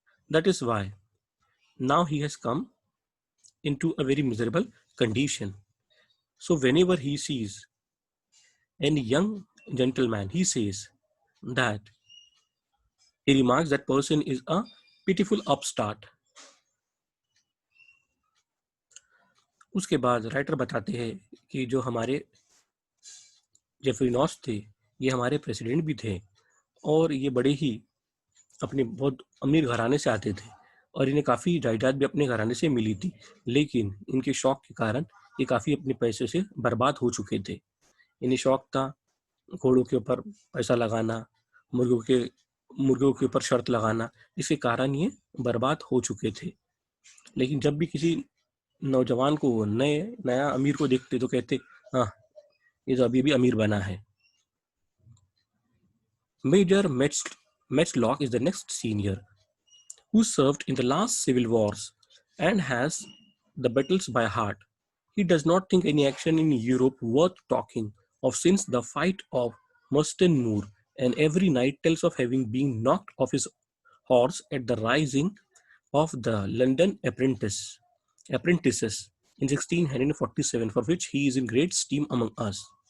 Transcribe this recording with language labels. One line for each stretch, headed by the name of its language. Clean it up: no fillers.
English: That is why now he has come into a very miserable condition. So whenever he sees any young gentleman, he says that he remarks that person is a pitiful upstart.
Hindi: उसके बाद writer बताते हैं कि जो हमारे Jeffrey notch थे, ये हमारे प्रेसिडेंट भी थे, और ये बड़े ही अपने बहुत अमीर घराने से आते थे, और इन्हें काफ़ी जायदाद भी अपने घराने से मिली थी, लेकिन इनके शौक के कारण ये काफ़ी अपने पैसे से बर्बाद हो चुके थे. इन्हें शौक था घोड़ों के ऊपर पैसा लगाना, मुर्गों के ऊपर शर्त लगाना, इसके कारण ये बर्बाद हो चुके थे. लेकिन जब भी किसी नौजवान को नया अमीर को देखते तो कहते, हाँ, ये तो अभी भी अमीर बना है.
English: Major Matchlock is the next senior, who served in the last civil wars and has the battles by heart. He does not think any action in Europe worth talking of since the fight of Marston Moor, and every night tells of having been knocked off his horse at the rising of the London apprentices in 1647, for which he is in great esteem among us.